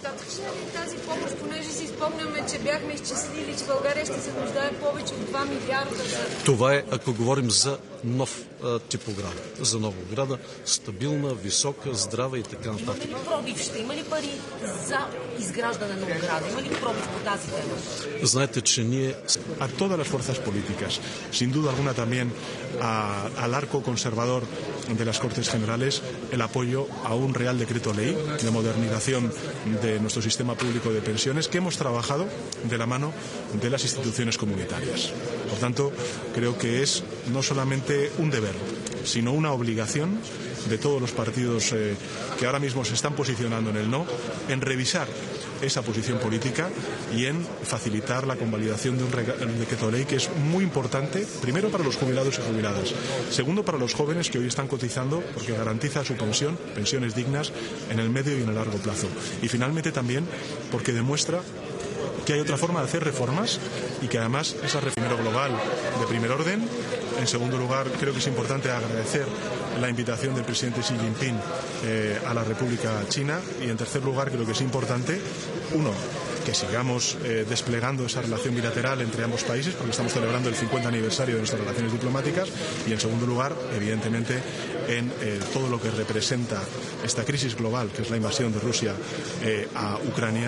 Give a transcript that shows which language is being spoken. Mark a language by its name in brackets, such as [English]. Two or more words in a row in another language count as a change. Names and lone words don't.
[Bulgarian] Достатъчно ли тази помощ, понеже си спомняме, че бяхме изчислили, че България ще се нуждае повече от 2 милиарда за... Това е, ако говорим за нов тип ограда, за нова ограда, стабилна, висока, здрава и така нататък. Има ли пробив? Ще има ли пари за изграждане на ограда? Има ли пробив по тази тема? Знаете, че ние... [Spanish] A todas las fuerzas políticas, sin duda alguna también al arco conservador de las Cortes Generales, el apoyo a un Real Decreto Ley de modernización de nuestro sistema público de pensiones que hemos trabajado de la mano de las instituciones comunitarias. Por tanto, creo que es no solamente un deber, sino una obligación de todos los partidos que ahora mismo se están posicionando en el no, en revisar esa posición política y en facilitar la convalidación de un decreto de ley que es muy importante, primero para los jubilados y jubiladas, segundo para los jóvenes que hoy están cotizando porque garantiza su pensión, pensiones dignas en el medio y en el largo plazo. Y finalmente también porque demuestra que hay otra forma de hacer reformas y que además esa reforma global de primer orden. En segundo lugar, creo que es importante agradecer la invitación del presidente Xi Jinping a la República China y en tercer lugar creo que es importante, uno, que sigamos desplegando esa relación bilateral entre ambos países porque estamos celebrando el 50 aniversario de nuestras relaciones diplomáticas y en segundo lugar, evidentemente, en todo lo que representa esta crisis global que es la invasión de Rusia a Ucrania.